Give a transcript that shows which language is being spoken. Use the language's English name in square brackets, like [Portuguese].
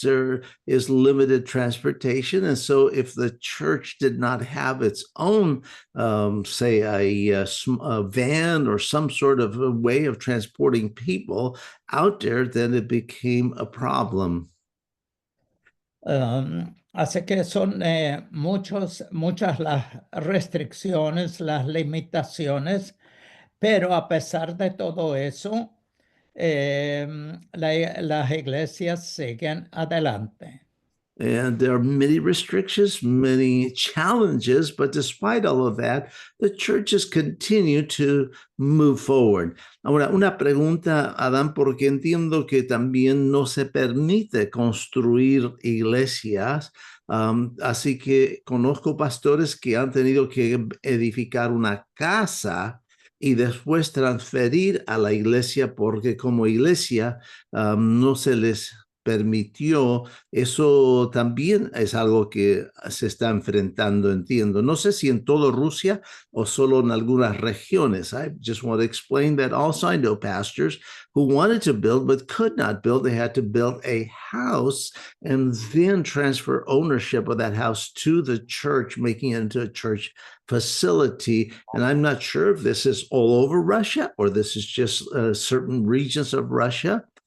[English] There is limited transportation. And so if the church did not have its own, say, a van or some sort of a way of transporting people out there, then it became a problem. [Spanish] Así que son muchas las restricciones, las limitaciones, pero a pesar de todo eso, las iglesias siguen adelante. [English] And there are many restrictions, many challenges, but despite all of that, the churches continue to move forward. [Spanish] Ahora, una pregunta, Adán, porque entiendo que también no se permite construir iglesias, así que conozco pastores que han tenido que edificar una casa y después transferir a la iglesia porque como iglesia no se les permitió. Eso también es algo que se está enfrentando, entiendo. No sé si en todo Rusia o solo en algunas regiones. [English] I just want to explain that also I know pastors who wanted to build but could not build. They had to build a house and then transfer ownership of that house to the church, making it into a church facility. And I'm not sure if this is all over Russia or this is just certain regions of Russia.